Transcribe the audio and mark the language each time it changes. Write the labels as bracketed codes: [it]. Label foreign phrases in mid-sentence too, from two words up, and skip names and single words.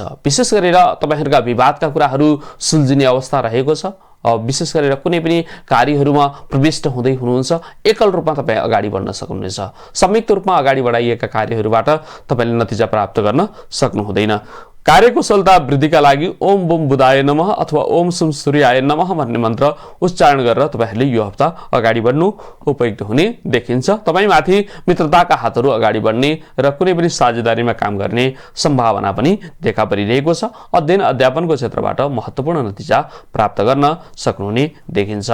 [ne] विशेष गरेर तपाईहरुका विवादका कुराहरू सुल्झिने अवस्था रहेको छ। विशेष गरेर कुनै पनि कार्यहरूमा प्रविष्ट हुँदै हुनुहुन्छ, एकल रूपमा तपाईं अगाडि बढ्न सक्नुहुनेछ। संयुक्त रूपमा अगाडि बढाइएका कार्यहरूबाट तपाईले नतिजा प्राप्त गर्न सक्नुहुँदैन। कार्यकुशलता वृद्धिका लागि [sa] ओम बुम बुधाय नमः [ne] अथवा [sa] ओम सुम सूर्याय नमः [ne] भन्ने मन्त्र उच्चारण गरेर तपाईहरुले यो हप्ता अगाडि बढ्नु उपयुक्त हुने देखिन्छ। तपाईमाथि मित्रताका हातहरू अगाडि बढ्ने र कुनै पनि साझेदारीमा काम गर्ने सम्भावना पनि देखा परिरहेको छ। अध्ययन अध्यापनको क्षेत्रबाट महत्त्वपूर्ण नतिजा प्राप्त गर्न सक्नुहुने देखिन्छ।